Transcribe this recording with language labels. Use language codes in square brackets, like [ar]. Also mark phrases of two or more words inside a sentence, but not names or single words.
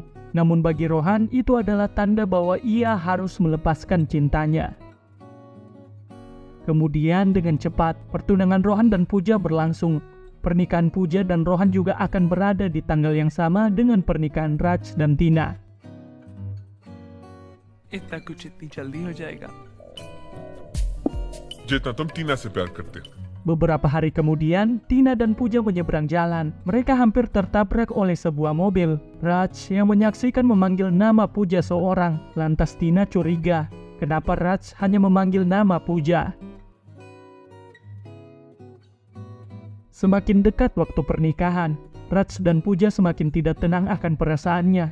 [id] Namun bagi Rohan itu adalah tanda bahwa ia harus melepaskan cintanya. Kemudian dengan cepat pertunangan Rohan dan Pooja berlangsung. Pernikahan Pooja dan Rohan juga akan berada di tanggal yang sama dengan pernikahan Raj dan Tina. [hi] इतना कुछ इतनी जल्दी हो जाएगा। जितना तुम टीना से प्यार करते हो। [id] Beberapa hari kemudian, Tina dan Pooja menyeberang jalan. Mereka hampir tertabrak oleh sebuah mobil. Raj yang menyaksikan memanggil nama Pooja seorang. Lantas Tina curiga, kenapa Raj hanya memanggil nama Pooja. Semakin dekat waktu pernikahan, Raj dan Pooja semakin tidak tenang akan perasaannya.